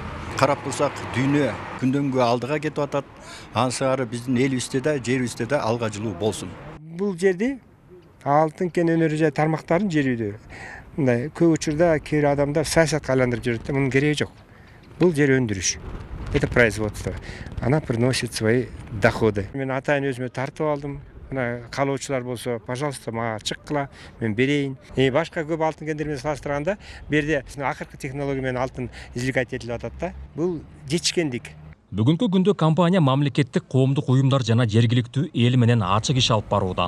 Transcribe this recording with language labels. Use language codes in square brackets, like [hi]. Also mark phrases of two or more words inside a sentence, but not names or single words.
[ky] Карап турсак, дүйнө күндөн-күнгө алдыга кетип атат. Ансыгары биздин элибизде да, жерибизде да алга жылуу болсун. Бул жерде алтын кен өнөрү жай тармактарын Жерүүдө мындай көп учурда кээ бир адамдар саясатка айландырып жүрөт. Мунун кереги жок. Бул жер өндүрүш. [ru] Это производство. Она приносит свои доходы. [ky] Мен атайын өзүмө тартып алдым. Мына калоочулар болсо, пожалуйста, мага чыккыла, мен берейин. Башка көп алтын кендер менен салыштырганда, берде акыркы технология менен алтын извлекать этилип атат да. Бул жетишкендик. Бүгүнкү күндө компания мамлекеттик коомдук уюмдар жана жергиликтүү эл менен ачык иш алып барууда.